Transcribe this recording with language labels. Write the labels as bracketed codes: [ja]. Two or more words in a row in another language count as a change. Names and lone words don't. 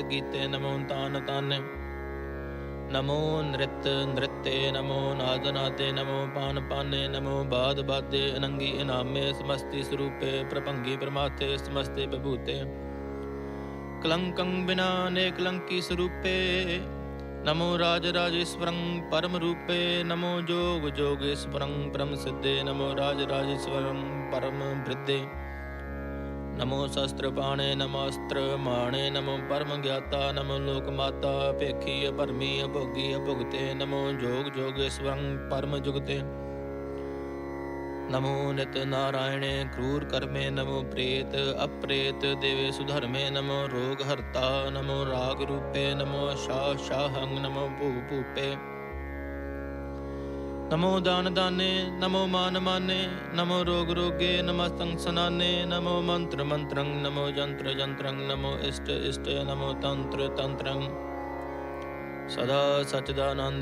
[bra] ਗੀਤੇ ਨਮੋ ਤਾਨ ਤਾਨੇ ਨਮੋ ਨ੍ਰਿਤ ਨ੍ਰਿਤੇ ਨਮੋ ਨਾਦ ਨਾਦੇ ਨਮੋ ਪਾਨ ਪਾਨੇ ਨਮੋ ਬਾਦ ਬਾਦੇ ਅਨੰਗੀ ਇਨਾਮੇ ਸਮਸਤੀ ਸਰੂਪੇ ਪ੍ਰਭੰਗੀ ਪਰਮਾਥੇ ਸਮਸਤੇ ਵਿਭੂਤੇ ਕਲੰਕੰ ਬਿਨਾ ਨੇ ਕਲੰਕੀ ਸਰੂਪੇ ਨਮੋ ਰਾਜ ਰਾਜੇਸ਼ਵਰੰ ਪਰਮ ਰੂਪੇ ਨਮੋ ਜੋਗ ਜੋਗੇਸ਼ਵਰੰ ਪਰਮ ਸਿੱਧੇ ਨਮੋ ਰਾਜ ਰਾਜੇਸ਼ਵਰੰ ਪਰਮ ਬ੍ਰਿਧੇ नमो शस्त्र पाणे नमस्त्र माणे नमो परम ज्ञाता नमो लोक माता पेखी परमी अभोगी अभुगते नमो जोग जोगेश्वरं परम जुगते नमो नित नारायणे क्रूर कर्मे नमो प्रेत अप्रेत देवे सुधर्मे नमो रोग हर्ता नमो राग रूपे नमो शाहंग नमो भूपे नमो दान दाने नमो मान माने नमो रोग रोगे नमस्तं सनाने नमो मंत्र मंत्रं नमो जंत्र जंत्रं नमो इष्ट इष्ट नमो तंत्र तंत्रं सदा सच्चिदानंद